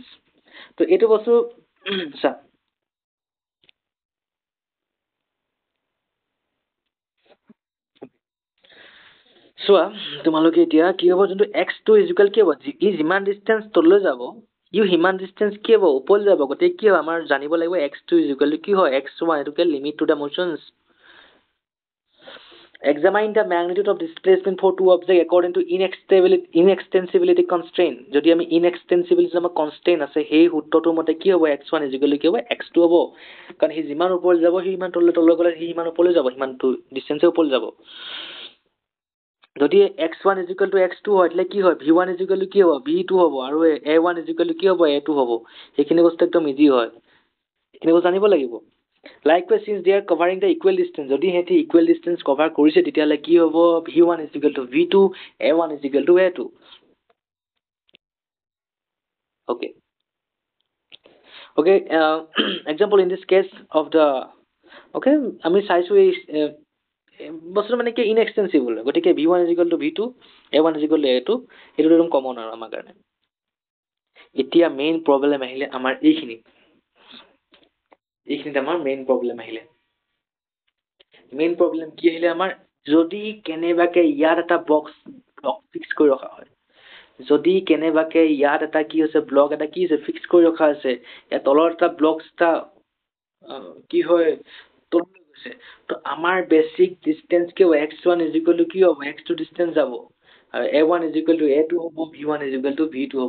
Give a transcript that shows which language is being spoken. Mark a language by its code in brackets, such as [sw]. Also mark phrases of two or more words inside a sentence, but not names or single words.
[as] তো এইটো বস্তু চা চোৱা তোমালোকে এতিয়া কি হ'ব যোনটো X2 ইজুকেল কি হ'ব, ই যিমান ডিষ্টেঞ্চ তললৈ যাব ই সিমান ডিষ্টেঞ্চ কি হ'ব ওপৰলৈ যাব। গতিকে কি হ'ব আমাৰ জানিব লাগিব X2 ইজুকেল কি হয় X1 এইটোকে [en] limit to the motions. Examine the magnitude of displacement for two objects according to inextensibility constraint. [as] যদি আমি inextensibility আমাৰ constraint আছে সেই সূত্ৰটোৰ মতে কি হ'ব X1 ইজুকেল কি হ'ব X2 হ'ব। কাৰণ সি যিমান ওপৰলৈ যাব সি সিমান তললৈ গ'লে সি সিমান ওপৰলৈ যাব, সিমানটো ডিষ্টেঞ্চে ওপৰলৈ যাব। যদি X1 [en] equal to [as] X2 হয় তেতিয়া কি হয় V1 ইজুকেল কি হ'ব V2 হ'ব আৰু A1 ইজুকেল কি হ'ব A2 হ'ব। সেইখিনি বস্তু একদম ইজি হয়, সেইখিনি বস্তু জানিব লাগিব। [en] Likewise, since they are covering the equal distance, [as] যদি সিহঁতি [en] equal distance cover [as] কৰিছে তেতিয়াহ'লে কি হ'ব [en] V1 is equal to V2, A1 is equal to A2. Okay. Okay, example in this case of the okay [as] আমি চাইছো এই বস্তুটো মানে কি inextensible, গতিকে [en] V1 is equal to V2, A1 is equal to A2 [as] এইটো একদম কমন আৰু আমাৰ কাৰণে। এতিয়া [en] main problem [as] আহিলে আমাৰ এইখিনিত আমাৰ [en] main problem [as] আহিলে। [en] main problem [as] কি আহিলে আমাৰ, যদি কেনেবাকে ইয়াত এটা [en] block fix [as] কৰি ৰখা হয়, যদি কেনেবাকে ইয়াত এটা কি হৈছে ব্লক এটা কি হৈছে ফিক্স কৰি ৰখা আছে, ইয়াত তলৰ এটা ব্লক এটা কি হয় তললৈ গৈছে, তো আমাৰ [en] basic distance [as] কি হ'ব X1 [en] is equal to [as] কি হ'ব X2 ডিষ্টেঞ্চ যাব আৰু A1 [en] is equal to [as] A2 হ'ব, V1 [en] is equal to [as] V2 হ'ব।